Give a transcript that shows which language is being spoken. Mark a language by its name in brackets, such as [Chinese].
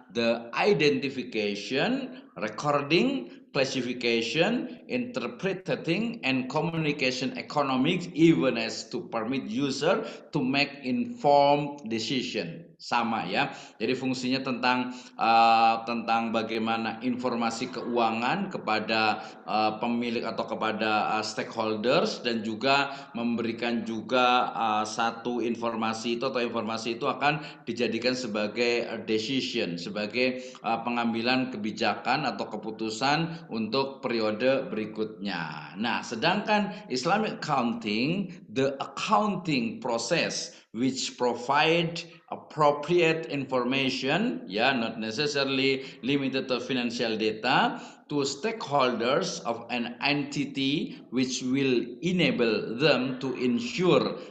[English] the identification, recording, classification, interpreting, and communication economics, even as to permit user to make informed decision. [Indonesian] Sama ya. Jadi fungsinya tentang bagaimana informasi keuangan kepada pemilik atau kepada stakeholders, dan juga memberikan juga satu informasi itu atau informasi itu akan dijadikan sebagai decision, sebagai pengambilan kebijakan atau keputusan untuk periode berikutnya. Nah, sedangkan [English] Islamic accounting, the accounting process which provide appropriate information, not necessarily limited to financial data, to stakeholders of an entity, which will enable them to ensure